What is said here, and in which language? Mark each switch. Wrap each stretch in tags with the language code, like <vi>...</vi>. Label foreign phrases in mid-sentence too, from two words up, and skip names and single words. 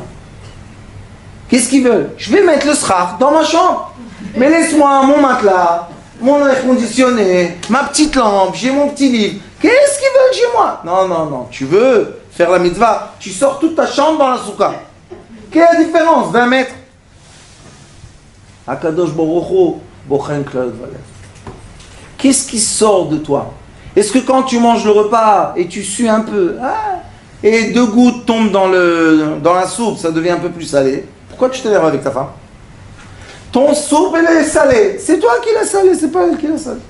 <fr>Qu'est-ce qu'ils veulent? Je vais mettre le srach dans ma chambre. Mais laisse-moi mon matelas, mon air conditionné, ma petite lampe, j'ai mon petit livre. Qu'est-ce qu'ils veulent chez moi? Non, non, non. Tu veux faire la mitzvah, tu sors toute ta chambre dans la soukha. Quelle est la différence? 20 mètres.</fr> <he>הקדוש ברוך הוא, בוחן כליות ולב.</he> <fr>Qu'est-ce qui sort de toi? Est-ce que quand tu manges le repas et tu sues un peu, et 2 gouttes tombent dans la soupe, ça devient un peu plus salé, pourquoi tu t'énerves avec ta femme? Ton soupe, elle est salée. C'est toi qui l'as salée, c'est pas elle qui l'a salée.</fr>